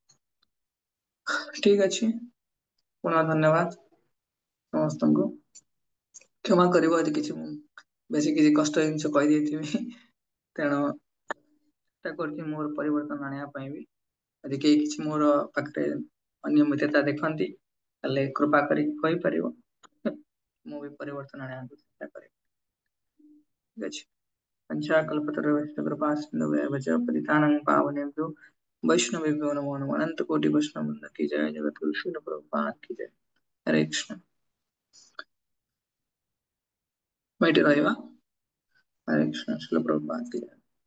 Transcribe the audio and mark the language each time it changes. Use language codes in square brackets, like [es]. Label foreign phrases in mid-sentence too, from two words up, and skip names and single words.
[or] ଠିକ ଅଛି, ପୁନଃ ଧନ୍ୟବାଦ ସମସ୍ତଙ୍କୁ, କ୍ଷମା କରିବ ଯଦି କିଛି ମୁଁ ବେଶୀ କିଛି କଷ୍ଟ ଜିନିଷ କହିଦେଇଥିବି, ତେଣୁ ଚେଷ୍ଟା କରୁଛି ମୋର ପରିବର୍ତ୍ତନ ଆଣିବା ପାଇଁ ବି, ଯଦି କେହି କିଛି ମୋର ପାଖରେ ଅନିୟମିତତା ଦେଖନ୍ତି ତାହେଲେ କୃପା କରିକି କହିପାରିବ, ମୁଁ ବି ପରିବର୍ତ୍ତନ ଆଣିବାକୁ ଚେଷ୍ଟା କରିବି, ଠିକ ଅଛି। [sa] पंचाकल्पतरुश्च कृपासिन्धुभ्यश्च पतितानां पावनेभ्यो वैष्णवेभ्यो नमो नमः। [hi] अनंत कोटि वैष्णव वृंद की जय, जगत गुरु श्रील प्रभुपाद की जय। हरे कृष्ण। बैठे रहेगा। हरे कृष्ण, श्रील प्रभुपाद की जय।